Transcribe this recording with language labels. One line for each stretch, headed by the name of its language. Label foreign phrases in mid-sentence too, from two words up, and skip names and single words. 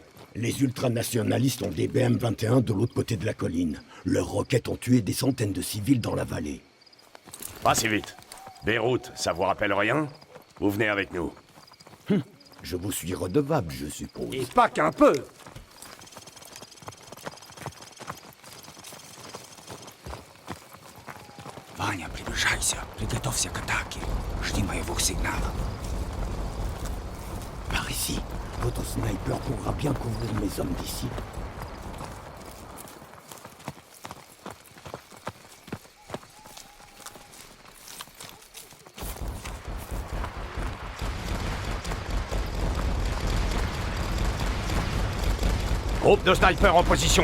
French: Les ultranationalistes ont des BM-21 de l'autre côté de la colline. Leurs roquettes ont tué des centaines de civils dans la vallée. Pas si vite. Beyrouth, ça vous rappelle rien? Vous venez avec nous. Je vous suis redevable, je suppose. Et pas qu'un peu.
Russian: Ваня, приближайся. Приготовься к атаке. Жди моего сигнала.
French: Par ici, votre sniper pourra bien couvrir mes hommes d'ici. Groupe de snipers en position.